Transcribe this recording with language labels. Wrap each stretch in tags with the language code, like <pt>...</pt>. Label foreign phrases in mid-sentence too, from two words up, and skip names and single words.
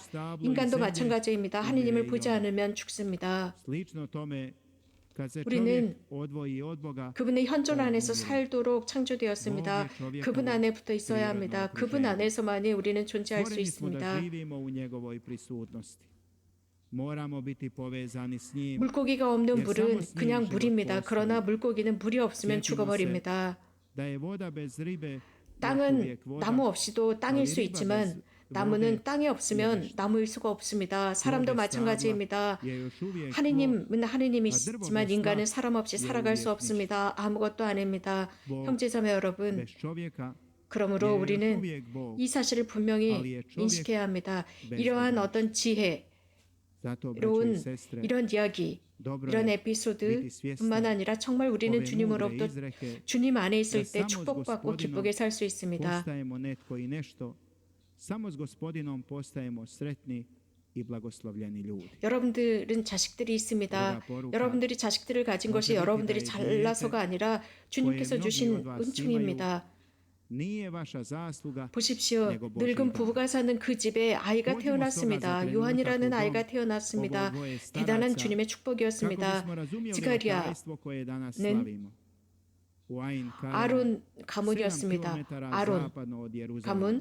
<ko>인간도 마찬가지입니다. 하느님을 보지 않으면 죽습니다. 우리는 그분의 현존 안에서 살도록 창조되었습니다. 그분 안에 붙어 있어야 합니다. 그분 안에서만이 우리는 존재할 수 있습니다.</ko> <hr>moramo biti povezani s njim.</hr> <ko>물고기가 없는 물은 그냥 물입니다. 그러나 물고기는 물이 없으면 죽어버립니다.</ko> <hr>Da je voda bez ribe još</hr> <ko>땅은</ko> <hr>uvijek voda,</hr> <ko>나무 없이도 땅일 수 있지만 나무는 땅이 없으면 나무일 수가 없습니다. 사람도 마찬가지입니다.</ko> <hr>je još uvijek</hr> <ko>하느님은 하느님이시지만 인간은 사람 없이 살아갈 수 없습니다. 아무것도 아닙니다. 형제자매 여러분,</ko> <hr>bez čovjeka.</hr> <ko>그러므로 우리는 이 사실을 분명히 인식해야 합니다. 이러한 어떤 지혜,</ko> <hr>Zato, braćo</hr> <ko>이런</ko> <hr>i sestre,</hr> <ko>이런 이야기, 이런 에피소드뿐만 아니라 정말 우리는 주님으로부터 주님 안에 있을 때 축복받고 기쁘게 살 수 있습니다.</ko> <hr>postajemo netko i nešto, samo s Gospodinom postajemo sretni i blagoslovljeni ljudi.</hr> <ko>여러분들은 자식들이 있습니다. 여러분들이 자식들을 가진 것이 여러분들이 잘나서가 아니라 주님께서 주신 은총입니다.</ko> <hr>Nije vaša zasluga,</hr> <ko>보십시오. 늙은 부부가 사는 그 집에 아이가 태어났습니다. 요한이라는 아이가 태어났습니다. 대단한 주님의 축복이었습니다. 지가리아는 아론 가문이었습니다. 아론 가문.</ko>